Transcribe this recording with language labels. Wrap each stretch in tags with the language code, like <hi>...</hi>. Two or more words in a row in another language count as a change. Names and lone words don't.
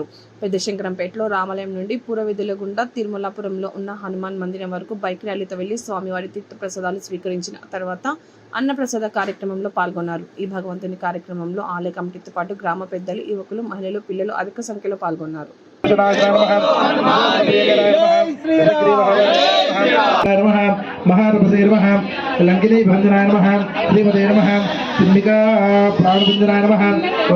<te>పెద్దశంకరంపేటలో రామాలయం నుండి పూర్వవీధుల గుండా తిరుమలాపురంలో ఉన్న హనుమాన్ మందిరం వరకు బైక్ ర్యాలీతో వెళ్లి స్వామివారి తీర్థ ప్రసాదాలు స్వీకరించిన తర్వాత అన్నప్రసాద కార్యక్రమంలో పాల్గొన్నారు. ఈ భగవంతుని కార్యక్రమంలో ఆలయ కమిటీతో పాటు గ్రామ పెద్దలు, యువకులు, మహిళలు, పిల్లలు అధిక సంఖ్యలో పాల్గొన్నారు.</te> <sa>महारपसे नमः लंकिनी भंजनाय नमः श्रीमते नमः सिंहिका प्राणभंजनाय नमः ओम</sa>